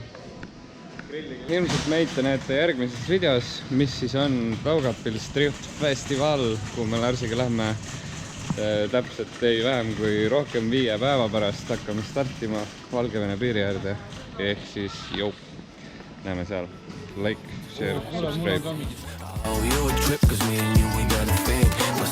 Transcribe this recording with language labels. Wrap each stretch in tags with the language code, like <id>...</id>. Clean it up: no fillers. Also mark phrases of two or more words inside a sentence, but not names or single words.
<et>Ilmselt meid te näete järgmises videos, mis siis on Daugavpils Drift Festival, kuhu me Larsiga lähme täpselt ei vähem kui rohkem 5 päeva pärast hakkame startima Valgevene piiri äärde. Ehk siis näeme seal.</et> <en>like, share, subscribe. Oh, you a trip, cause me and you, we got a thing.</en>